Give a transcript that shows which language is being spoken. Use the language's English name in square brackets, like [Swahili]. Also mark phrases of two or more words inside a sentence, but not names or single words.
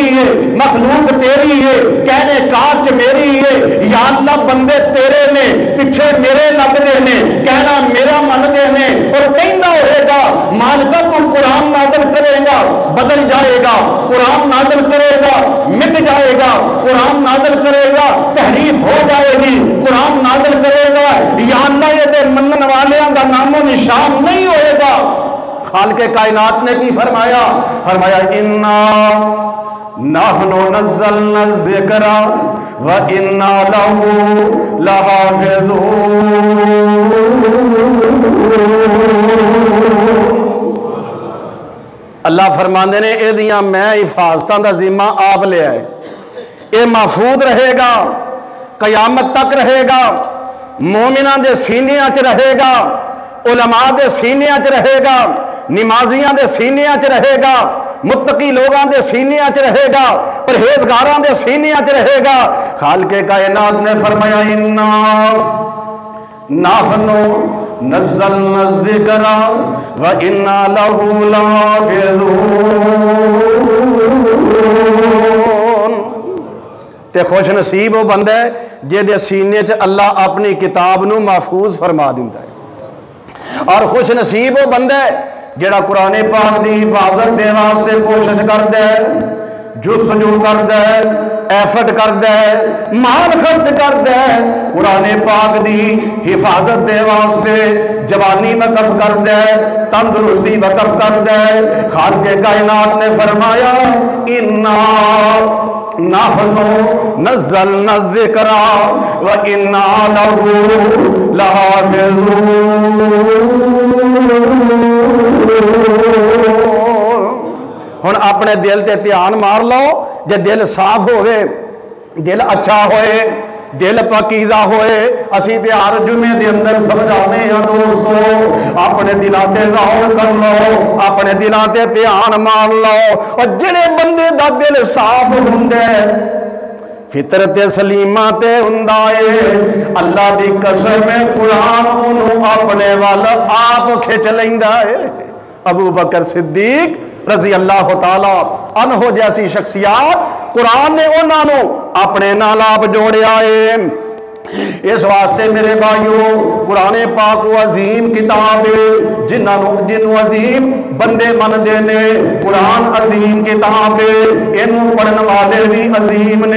[Punjabi] ہے، مخلوق تیری ہے، کہنے کاچ میری ہے، یا اللہ بندے تیرے نے پیچھے میرے لگ دینے، کہنا میرا من دینے، اور کہنا ہوئے گا مالکہ تو قرآن نازل کرے گا بدل جائے گا، قرآن نازل کرے گا مٹ جائے گا، قرآن نازل کرے گا تحریف ہو جائے گی، قرآن نازل کرے گا یا اللہ یہ دے منن والیاں کا نام و نشان نہیں ہوئے گا۔ خالق کائنات نے کی فرمایا؟ [Arabic] فرمایا انا نحن نزلنا الذکر وانا له لحافظون۔ [Punjabi] اللہ فرماندے نے اے دیاں میں حفاظتاں دا ذمہ آپ لے آئے، اے محفوظ رہے گا، قیامت تک رہے گا، مومناں دے سینیاں چ رہے گا، علماء دے سینیاں چ رہے گا، نمازیاں دے سینیاں چ رہے گا، متقی لوگاں دے سینیاں چ رہے گا، پرہیزگاراں دے سینیاں چ رہے گا۔ [Arabic] خالق کائنات نے فرمایا انا نحن نزلنا الذکر وانا له لحافظون۔ [Punjabi] تے خوش نصیب وہ بندہ ہے جے دے سینے چ اللہ اپنی کتاب نو محفوظ فرما دیندا ہے، اور خوش نصیب وہ بندہ ہے جڑا قرآن پاک دی حفاظت دے واسطے کوشش کردا ہے، جستجو کردا ہے، ایفرٹ کردا ہے، مال خرچ کردا ہے، قرآن پاک دی حفاظت دے واسطے جوانی وقف کردا ہے، تندرستی وقف کردا ہے۔ [Arabic] خالق کائنات نے فرمایا انا نحن نزلنا الذکر وانا له لحافظون۔ [Punjabi] ہن اپنے دل تے دھیان مار لو، جے دل صاف ہوئے، دل اچھا ہوئے، دل پاکیزہ ہوئے، اسی تے ہر جمعے دے اندر سمجھانے ہیں دوستو، اپنے دلوں تے غور کر لو، اپنے دلوں تے دھیان مار لو، اور جڑے بندے دا دل صاف ہوندا ہے، فطرت سلیمہ تے ہوندا ہے، اللہ دی قسم ہے قرآن انہوں اپنے وال آپ کھچ لیندا ہے۔ ابو بکر صدیق [Arabic] رضی اللہ تعالی عنہ [Punjabi] جیسی شخصیات قرآن نے انہوں نے اپنے نال آپ جوڑیا ہے۔ اس واسطے میرے بھائیوں قرآن پاک و عظیم کتاب ہے، جنہوں عظیم بندے من دینے، قرآن عظیم کتاب ہے، انہوں پڑھن والے بھی عظیم نے،